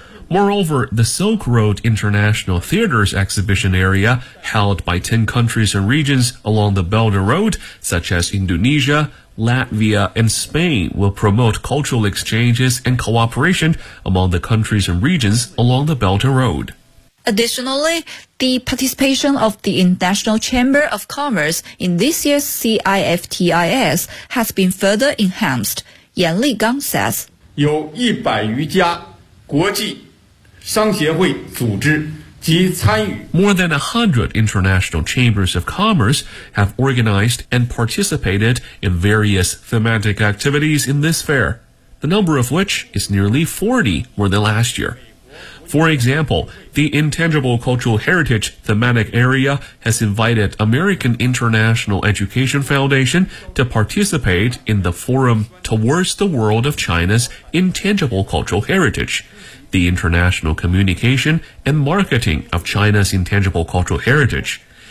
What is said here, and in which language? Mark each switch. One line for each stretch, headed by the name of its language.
English: Moreover, the Silk Road International Theaters Exhibition Area, held by 10 countries and regions along the Belt and Road, such as Indonesia, Latvia, and Spain, will promote cultural exchanges and cooperation among the countries and regions along the Belt and Road. Additionally, the participation of the International Chamber of Commerce in this year's CIFTIS has been further enhanced. Yan Ligang says,
Chinese: 有100余家国际商协会组织及参与
English: More than 100 international chambers of commerce have organized and participated in various thematic activities in this fair, the number of which is nearly 40 more than last year. For example, the Intangible Cultural Heritage thematic area has invited American International Education Foundation to participate in the Forum Towards the World of China's Intangible Cultural Heritage, the International Communication and Marketing of China's Intangible Cultural Heritage.